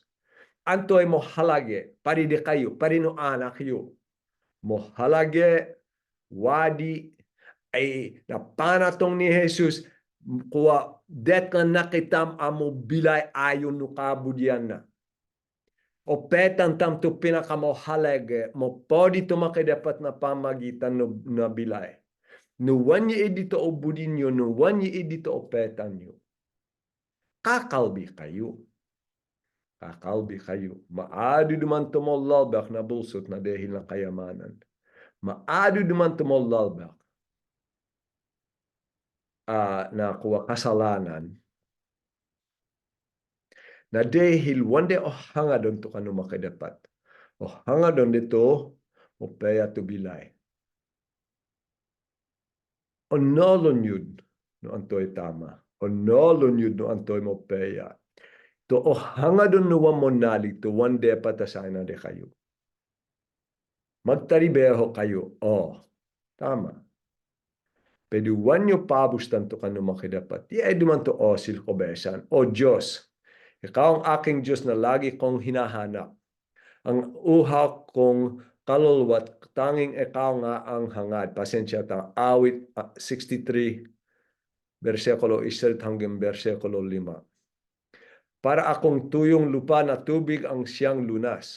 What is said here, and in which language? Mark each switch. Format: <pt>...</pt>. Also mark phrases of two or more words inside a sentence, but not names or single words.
<kak>Antoy mo halage, paride kayo, parino anak kayo. Mo halage, wadi ay napanatong ni Jesus kuwa det nga nakitam amo bilay ayon no kabudian na. O petan tam to pinakamohalage mo podi to makidapat na pamagitan no, na bilay. No wanyi edito o budin nyo, no wanyi edito o petan nyo. Kakalbi kayo. Kakalbi kayo. Maado duman tumollalbak na bulsot na dahil ng kayamanan. Maado duman tumollalbak na kuwa kasalanan na dahil wande o hangadon to kanu makidapat. O hangadon dito o peya to bilay. O nolon yun no antoy tama. O nolon yun no antoy mo peya. To o hangadon no wamonali to wande patasana de kayo. Magtaribeho kayo. O, tama. Pero wanyo pabustan to kanu makidapat. Di ay duman to o silkobesan.</kak> <tl>O Diyos, ikaw ang aking Diyos na lagi kong hinahanap. Ang uhaw kong kaluluwat, tanging ikaw nga ang hangad.</tl> <kak>Pasensya ta.</kak> <tl>Awit 63, versikulo 1 hanggang versikulo 5. Para akong tuyong lupa na tubig ang siyang lunas.</tl>